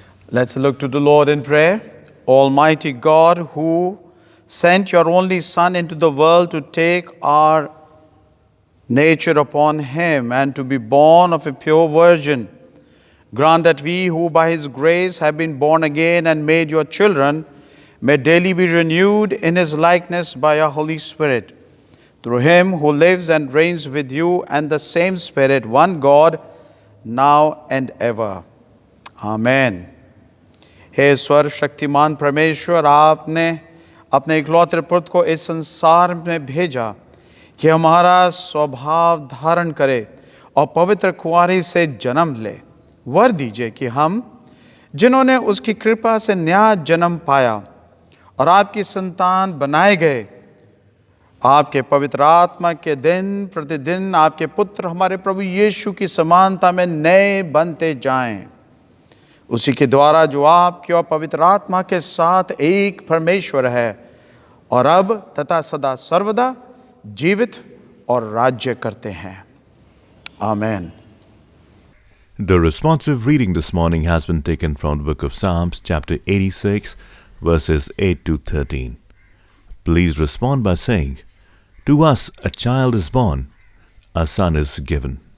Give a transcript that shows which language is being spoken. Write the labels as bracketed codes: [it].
[en] Let's look to the Lord in prayer. Almighty God, who sent your only Son into the world to take our nature upon him and to be born of a pure virgin, grant that we who by his grace have been born again and made your children may daily be renewed in his likeness by your Holy Spirit. Through him who lives and reigns with you and the same Spirit, one God, now and ever. Amen. [hi] हे सर्वशक्तिमान परमेश्वर, आपने अपने इकलौते पुत्र को इस संसार में भेजा कि हमारा स्वभाव धारण करे और पवित्र कुंवारी से जन्म ले। वर दीजिए कि हम, जिन्होंने उसकी कृपा से नया जन्म पाया और आपकी संतान बनाए गए, आपके पवित्र आत्मा के दिन प्रतिदिन आपके पुत्र हमारे प्रभु यीशु की समानता में नए बनते जाएं, उसी के द्वारा जो आपके और पवित्र आत्मा के साथ एक परमेश्वर है और अब तथा सदा सर्वदा जीवित और राज्य करते हैं। आमीन। [en] The responsive reading this morning has been taken from the book of Psalms, chapter 86, verses 8 to 13. Please respond by saying, "To us a child is born, a son is given.